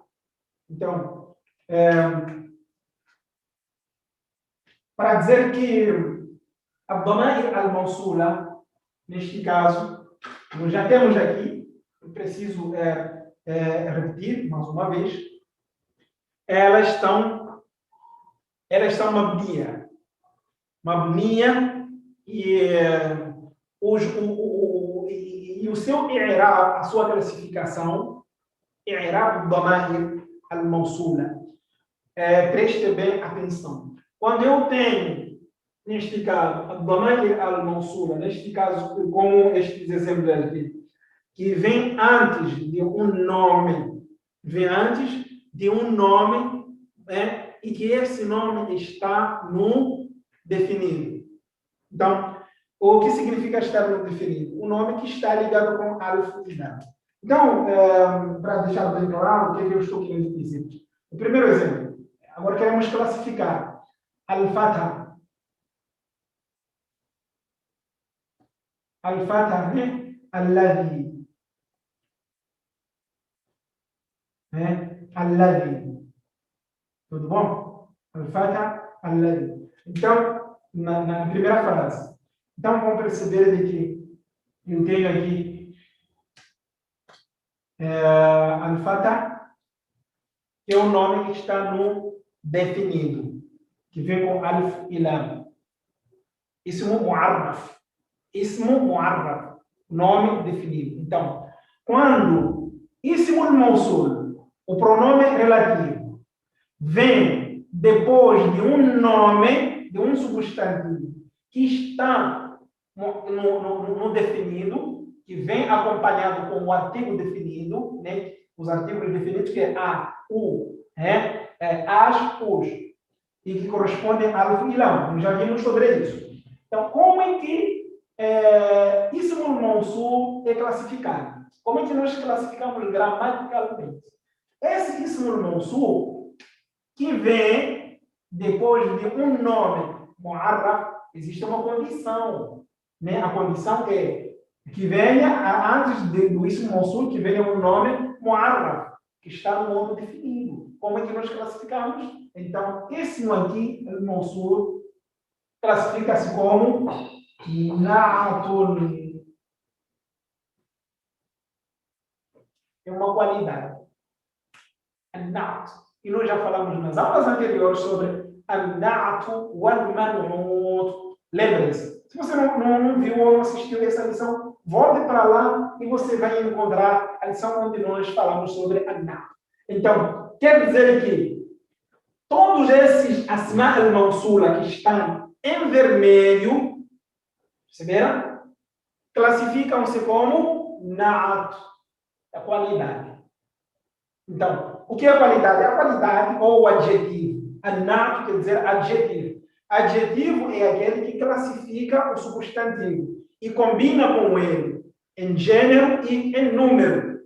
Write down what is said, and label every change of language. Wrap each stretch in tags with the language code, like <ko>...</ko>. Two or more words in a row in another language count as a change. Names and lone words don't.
<pt>Então, para dizer que a</pt> <ar>ضمائر الموصولة,</ar> <pt>neste caso, nós já temos aqui, eu preciso repetir mais uma vez, elas estão mabniya, e o seu i'rab, a sua classificação,</pt> <ar>إعراب ضمائر الموصولة.</ar> <pt>Preste bem atenção. Quando eu tenho, neste caso, a</pt> <ar>ضمائر الموصولة,</ar> <pt>neste caso, como estes exemplos aqui, que vem antes de um nome, e que esse nome está no definido. Então, o que significa estar no definido? O nome que está ligado com alif e lam. Então, para deixar bem claro o que eu estou querendo dizer. O primeiro exemplo. Agora queremos classificar al-fatha.</pt> <ar>الفتحة الذي. الذي.</ar> <pt>Tudo bom?</pt> <ar>الفتحة الذي.</ar> <pt>Então, na primeira frase. Então, vamos perceber de que eu tenho aqui al-fatha, que é o nome que está no definido, que vem com alif e lam.</pt> <ar>اسم معرف اسم معرف.</ar> <pt>Nome definido. Então, quando</pt> <ar>اسم موصول,</ar> <pt>o pronome relativo, vem depois de um nome, de um substantivo, que está no definido, que vem acompanhado com o artigo definido, né? Os artigos definidos, que é a, o, as, os, e que correspondem a alif e lam. Nós já vimos sobre isso. Então, como é que</pt> <ar>اسم موصول</ar> <pt>é classificado? Como é que nós classificamos gramaticalmente? Esse</pt> <ar>اسم موصول,</ar> <pt>que vem depois de um nome mu'arraf, existe uma condição, né? A condição é que venha, antes do</pt> <ar>اسم موصول,</ar> <pt>que venha um nome mu'arraf, que está no modo definido. Como é que nós classificamos? Então, esse aqui, o mawsul, classifica-se como na'atun. É uma qualidade. Na'at. E nós já falamos nas aulas anteriores sobre</pt> <ar>النعت والمنعوت.</ar> <pt>Lembre-se. Se você não viu ou não assistiu essa lição, Volte para lá e você vai encontrar a lição onde nós falamos sobre An-Na'at. Então, quer dizer que todos esses</pt> <ar>أسماء الموصولة</ar> <pt>que estão em vermelho, perceberam? Classificam-se como Na'at, a qualidade. Então, o que é a qualidade? A qualidade ou o adjetivo. An-Na'at quer dizer adjetivo. Adjetivo é aquele que classifica o substantivo e combina com ele em gênero e em número.</pt>